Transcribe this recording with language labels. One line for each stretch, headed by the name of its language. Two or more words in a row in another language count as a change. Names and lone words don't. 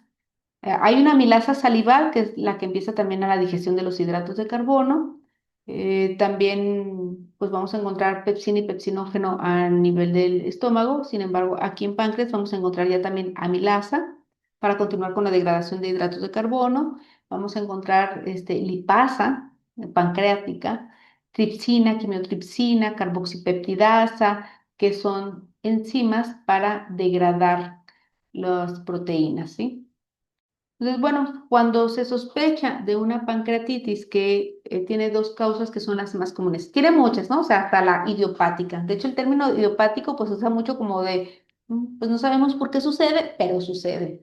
Spanish: Hay una amilasa salival, que es la que empieza también a la digestión de los hidratos de carbono. También, pues vamos a encontrar pepsina y pepsinógeno a nivel del estómago. Sin embargo, aquí en páncreas vamos a encontrar ya también amilasa para continuar con la degradación de hidratos de carbono. Vamos a encontrar lipasa pancreática, tripsina, quimiotripsina, carboxipeptidasa, que son enzimas para degradar las proteínas, ¿sí? Entonces, bueno, cuando se sospecha de una pancreatitis que tiene dos causas que son las más comunes, tiene muchas, ¿no? O sea, hasta la idiopática. De hecho, el término idiopático pues se usa mucho como de, pues no sabemos por qué sucede, pero sucede.